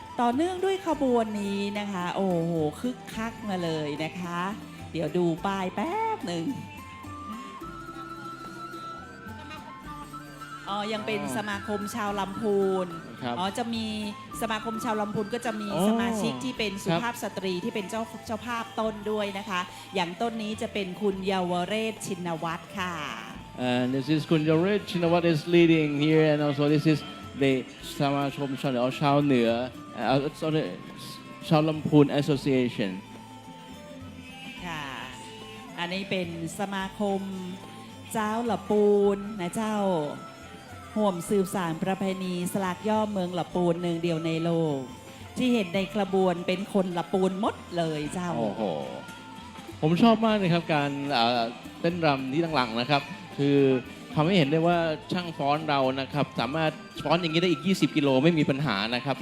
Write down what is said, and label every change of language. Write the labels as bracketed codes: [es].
[th] ต่อเนื่องด้วยขบวนนี้นะคะ โอ้โหคึกคักมาเลยนะคะ เดี๋ยวดูป้ายแป๊บหนึ่งยังเป็นสมาคมชาวลำพูน ครับ จะมีสมาคมชาวลำพูนก็จะมี อ๋อ สมาชิกที่เป็นสุ ครับ ภาพสตรีที่เป็นเจ้าภาพต้นด้วยนะคะ อย่างต้นนี้จะเป็นคุณเยาวเรศชินวัตรค่ะ [en] And this is Kun Yarit Chinawat is leading here, and also this is the Samachom Chao Nua, sorry, Chao Lampun Association. [th] ค่ะ อันนี้เป็นสมาคมเจ้าละปูนนะเจ้าห่วมสืบสานประเพณีสลากย่อเมืองละปูนหนึ่งเดียวในโลก ที่เห็นในขบวนเป็นคนละปูนหมดเลยเจ้า โอ้โห ผมชอบมากเลยครับการเต้นรำที่หลังๆนะครับ คือทำให้เห็นได้ว่าช่างฟ้อนเรานะครับ สามารถฟ้อนอย่างนี้ได้อีก 20 กิโลไม่มีปัญหานะครับ